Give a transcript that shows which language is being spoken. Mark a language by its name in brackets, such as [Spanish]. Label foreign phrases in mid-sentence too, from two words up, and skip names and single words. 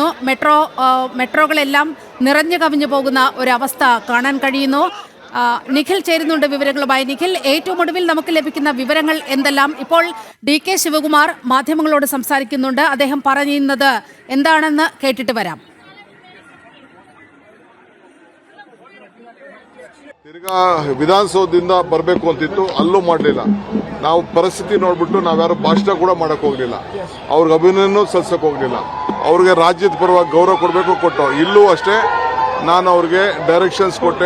[Malayalam] മെട്രോകളെല്ലാം നിറഞ്ഞു കവിഞ്ഞു പോകുന്ന ഒരവസ്ഥ കാണാൻ കഴിയുന്നു. നിഖിൽ ചേരുന്നുണ്ട് വിവരങ്ങളുമായി. നിഖിൽ, ഏറ്റവും ഒടുവിൽ നമുക്ക് ലഭിക്കുന്ന വിവരങ്ങൾ എന്തെല്ലാം? ഇപ്പോൾ DK ശിവകുമാർ മാധ്യമങ്ങളോട് സംസാരിക്കുന്നുണ്ട്. അദ്ദേഹം പറയുന്നത് എന്താണെന്ന് ಕೇಳಿಟ್ಟು വരാം. [Kannada] ತಿರ್ಗಾ ವಿಧಾನಸೌಧದಿಂದ ಬರಬೇಕು ಅಂತಿತ್ತು, ಅಲ್ಲೂ ಮಾಡಲಿಲ್ಲ. ನಾವು ಪರಿಸ್ಥಿತಿ ನೋಡ್ಬಿಟ್ಟು ನಾವ್ಯಾರು ಭಾಷಣ ಕೂಡ ಮಾಡಕ್ ಹೋಗ್ಲಿಲ್ಲ. ಅವ್ರಿಗೆ ಅಭಿನಂದನೆ ಸಲ್ಲಿಸಕ್ ಹೋಗ್ಲಿಲ್ಲ. ಅವ್ರಿಗೆ ರಾಜ್ಯದ ಪರವಾಗಿ ಗೌರವ ಕೊಡಬೇಕು, ಕೊಟ್ಟು ಇಲ್ಲೂ ಅಷ್ಟೇ ನಾನು ಅವ್ರಿಗೆ ಡೈರೆಕ್ಷನ್ಸ್ ಕೊಟ್ಟೆ.